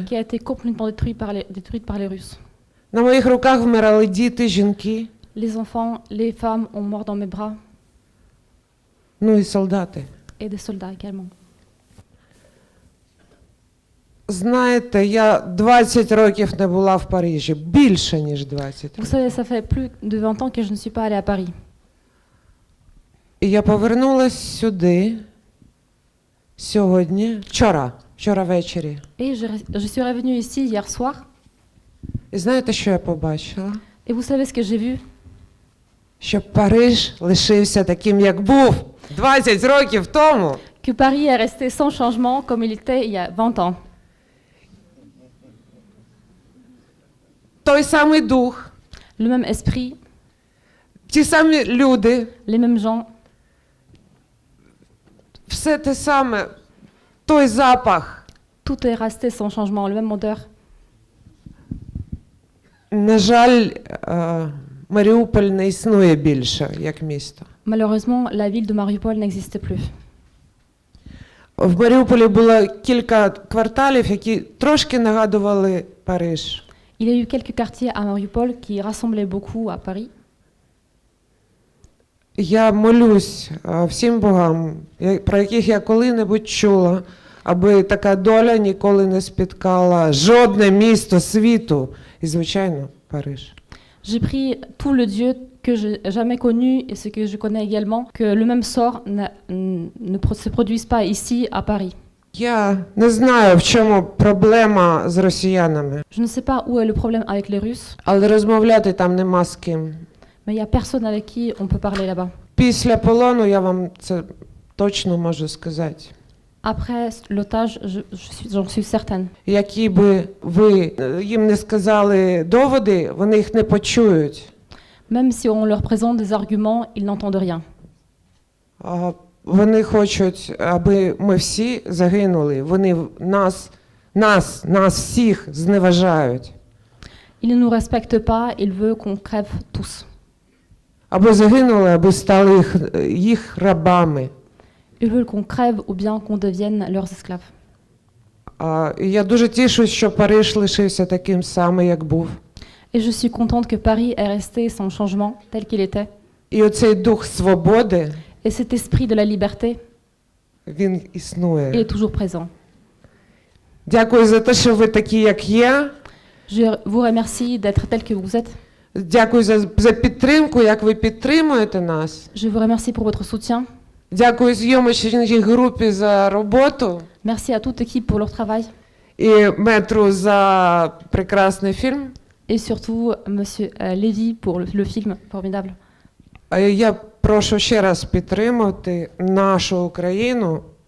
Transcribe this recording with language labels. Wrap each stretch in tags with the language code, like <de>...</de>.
<fr>qui a été complètement détruite par les Russes.</fr> <uk>На моїх руках вмирали діти, жінки,</uk> <fr>Les enfants, les femmes ont mort dans mes bras</fr> <uk>ну і солдати.</uk> <fr>et des soldats également.</fr> <uk>Знаєте, я 20 років не була в Парижі, більше, ніж 20</uk> <fr>Vous</fr> <uk>років.</uk> <fr>savez, ça fait plus de 20 ans que je ne suis pas allée à Paris.</fr> <uk>І я повернулася сюди сьогодні, вчора ввечері.</uk> <fr>Et je suis revenue ici hier soir.</fr> <uk>І знаєте, що я побачила?</uk> <fr>Et vous savez ce que j'ai vu?</fr> <uk>Що Париж лишився таким, як був 20 років тому.</uk> <fr>Que Paris est resté sans changement comme il était il y a 20 ans.</fr> <uk>Той самий дух,</uk> <fr>Le même esprit,</fr> <uk>ті самі люди,</uk> <fr>les mêmes gens,</fr> <uk>все те саме, той запах.</uk> <fr>tout est resté sans changement, le même odeur.</fr> <uk>На жаль, Маріуполь не існує більше як місто.</uk> <fr>Malheureusement, la ville de Mariupol n'existe plus.</fr> <uk>В Маріуполі було кілька кварталів, які трошки нагадували Париж.</uk> <fr>Il y a eu quelques quartiers à Mariupol qui ressemblaient beaucoup à Paris.</fr> <uk>Я молюсь всім богам, про яких я коли-небудь чула, аби така доля ніколи не спіткала жодне місто світу, і, звичайно, Париж.</uk> <fr>J'ai pris tout le Dieu que j'ai jamais connu et ce que je connais également, que le même sort se produise pas ici à Paris.</fr> <uk>Я не знаю, в чому проблема з росіянами,</uk> <fr>Je ne sais pas où est le problème avec les Russes,</fr> <uk>але розмовляти там нема з ким.</uk> <fr>mais il n'y a personne avec qui on peut parler là-bas.</fr> <uk>Після полону я вам це точно можу сказати.</uk> <fr>Après l'otage, j'en suis certaine.</fr> <uk>Які би ви їм не сказали доводи, вони їх не почують.</uk> <fr>Même si on leur présente des arguments, ils n'entendent rien.</fr> <uk>Вони хочуть, аби ми всі загинули. Вони нас всіх зневажають.</uk> <fr>Ils ne nous respectent pas, ils veulent qu'on crève tous.</fr> <uk>Або загинули, аби стали їх рабами.</uk> <fr>Ils veulent qu'on crève ou bien qu'on devienne leurs esclaves.</fr> <uk>Я дуже тішусь, що Париж лишився таким самим, як був.</uk> <fr>Et je suis contente que Paris est resté sans changement, tel qu'il était.</fr> <uk>І оцей дух свободи,</uk> <fr>Et cet esprit de la liberté,</fr> <uk>він</uk> <fr>il</fr> <uk>існує.</uk> <fr>est toujours présent.</fr> <uk>Дякую за те, що ви такі, як є.</uk> <fr>Je vous remercie d'être tel que vous êtes.</fr> <uk>Дякую за підтримку, як ви підтримуєте нас.</uk> <fr>Je vous remercie pour votre soutien.</fr> <uk>Дякую зйомочній групі за роботу.</uk> <fr>Merci à toute l'équipe pour leur travail.</fr> <uk>І Метру за прекрасний фільм.</uk> <fr>Et surtout, Monsieur Lévy pour le film formidable.</fr> <uk>Я прошу ще раз підтримати нашу Україну.</uk>